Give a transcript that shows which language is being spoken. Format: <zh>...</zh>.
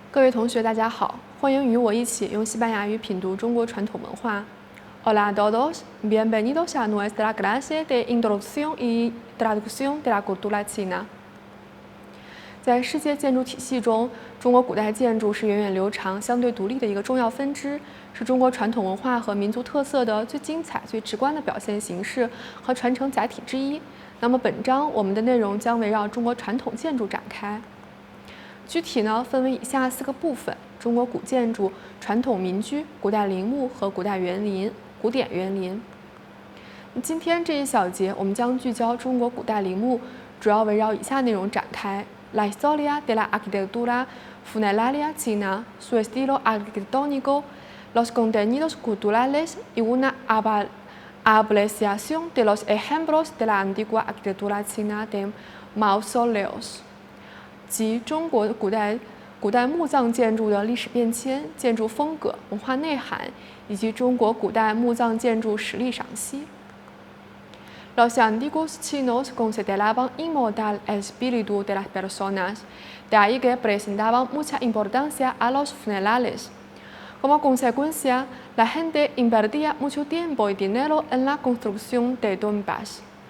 <zh>位同学，大家好，欢迎与我一起用西班牙语品读中国传统文化。</zh> <es>Hola a todos, bienvenidos a nuestra clase de introducción y traducción de la cultura china。</es> <zh>在世界建筑体系中，中国古代建筑是源远流长、相对独立的一个重要分支，是中国传统文化和民族特色的最精彩、最直观的表现形式和传承载体之一。那么本章我们的内容将围绕中国传统建筑展开。具体呢，分为以下4个部分：中国古建筑、传统民居、古代陵墓和古代园林、古典园林。今天这一小节，我们将聚焦中国古代陵墓，主要围绕以下内容展开：</zh> <es>La historia de la arquitectura funeraria china, su estilo arquitectónico, los contenidos culturales y una apreciación de los ejemplos de la antigua arquitectura china de mausoleos。</es> <zh>即中国古代墓葬建筑的历史变迁、建筑风格、文化内涵，以及中国古代墓葬建筑实例赏析。</zh> <es>Los antiguos chinos consideraban inmortal el espíritu de las personas, de ahí que prestaban mucha importancia a los funerales. Como consecuencia, la gente invertía mucho tiempo y dinero en la construcción de tumbas.</es>